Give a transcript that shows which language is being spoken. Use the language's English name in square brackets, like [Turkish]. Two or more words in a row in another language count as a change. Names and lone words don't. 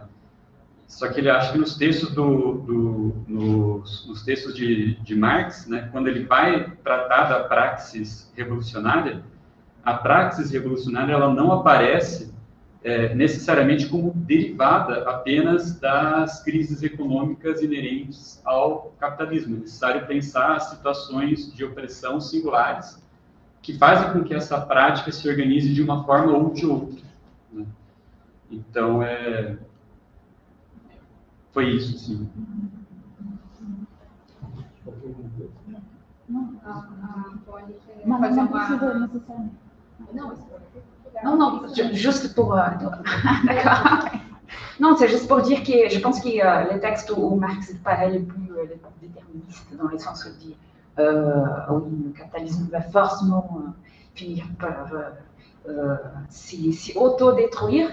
[Portuguese] Só que ele acha que nos textos nos textos de Marx, né, quando ele vai tratar da praxis revolucionária, a praxis revolucionária ela não aparece necessariamente como derivada apenas das crises econômicas inerentes ao capitalismo. É necessário pensar situações de opressão singulares que fazem com que essa prática se organize de uma forma ou de outra, né? Então, foi isso, sim. [French] Non, juste pour... D'accord. Non, c'est juste pour dire que je pense que les textes où Marx paraît les plus déterministes, dans le sens où il dit oui, le capitalisme va forcément finir par s'y autodétruire.